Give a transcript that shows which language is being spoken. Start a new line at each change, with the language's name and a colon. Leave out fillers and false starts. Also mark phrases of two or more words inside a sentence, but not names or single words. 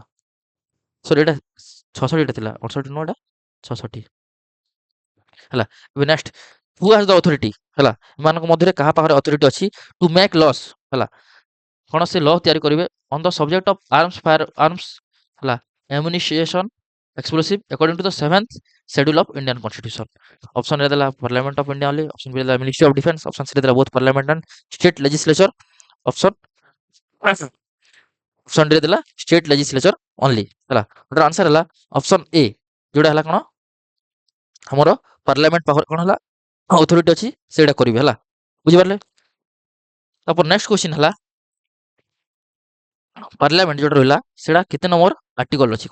Odia: ସରି ଏଇଟା 66ଟା ଥିଲା, 68 ନୁହଁ, ଏଇଟା 66 ହେଲା। ଏବେ
English: next, who has the authority
Odia: ହେଲା, ଏମାନଙ୍କ ମଧ୍ୟରେ କାହା ପାଖରେ ଅଥରିଟି ଅଛି
English: to make laws
Odia: ହେଲା? କ'ଣ ସେ ଲ ତିଆରି କରିବେ
English: on the subject of fire arms
Odia: ହେଲା,
English: ammunition, explosive according to the 7th schedule of Indian constitution? option A देला पार्लियामेंट ऑफ इंडिया ओनली, option B देला ministry of defence, option C देला both parliament and state legislature, option option D देला state legislature only ହେଲା।
Odia: ଏଟାର ଆନ୍ସର ହେଲା
English: option A,
Odia: ଯୋଉଟା ହେଲା କ'ଣ ଆମର ପାର୍ଲାମେଣ୍ଟ ପାଖରେ କ'ଣ ହେଲା ଅଥରିଟି ଅଛି ସେଇଟା କରିବେ ହେଲା। ବୁଝିପାରିଲେ? ତାପରେ
English: next question
Odia: ହେଲା ପାର୍ଲାମେଣ୍ଟ ଯୋଉଟା ରହିଲା ସେଇଟା କେତେ ନମ୍ବର ଆର୍ଟିକଲ ଅଛି?